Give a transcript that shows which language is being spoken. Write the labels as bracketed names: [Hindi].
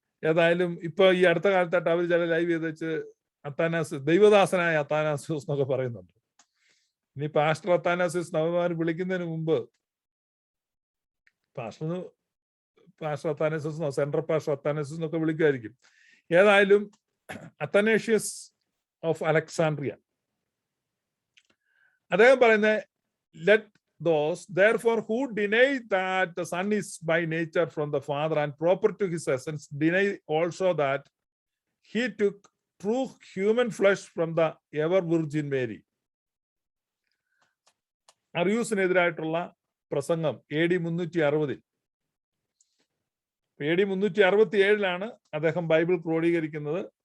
[Malayalam] ഏതായാലും ഇപ്പൊ ഈ അടുത്ത കാലത്തായിട്ട് അവർ ചില ലൈവ് ചെയ്ത് വെച്ച് അത്താനാസിയോസ്, ദൈവദാസനായ അത്താനാസിയോസ് എന്നൊക്കെ പറയുന്നുണ്ട്. ഇനി പാസ്റ്റർ അത്താനാസിയോസ് നവമാർ വിളിക്കുന്നതിന് മുമ്പ് pastor Athanasios, central pastor Athanasios എന്നൊക്കെ വിളിക്കുമായിരിക്കും. ഏതായാലും അത്തനേഷ്യസ് ഓഫ് അലക്സാണ്ട്രിയ അദ്ദേഹം പറയുന്നത്, [English] let those therefore who deny that the son is by nature from the father and proper to his essence deny also that he took true human flesh from the ever virgin Mary. [Malayalam] അറിയൂസിനെതിരായിട്ടുള്ള പ്രസംഗം AD 360. AD 367 അദ്ദേഹം Bible ക്രോഡീകരിക്കുന്നത്.